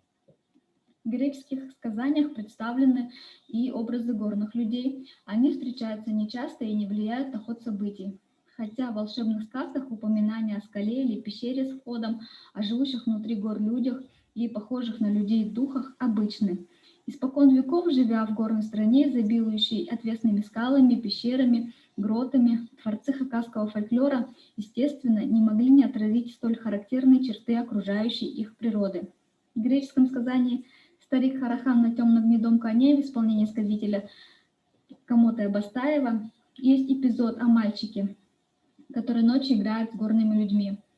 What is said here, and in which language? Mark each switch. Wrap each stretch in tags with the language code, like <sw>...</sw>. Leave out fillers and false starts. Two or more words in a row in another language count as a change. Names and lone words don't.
<ru>В греческих сказаниях представлены и образы горных людей. Они встречаются нечасто и не влияют на ход событий. Хотя в волшебных сказках упоминания о скале или пещере с входом, о живущих внутри гор людях и похожих на людей духах обычны. Испокон веков, живя в горной стране, изобилующей отвесными скалами, пещерами, гротами, творцы хакасского фольклора, естественно, не могли не отразить столь характерные черты окружающей их природы. В греческом сказании «Старик Харахан на темном гнедом коне» в исполнении сказителя Камота Бастаева есть эпизод о мальчике, который ночью играет с горными людьми.</ru>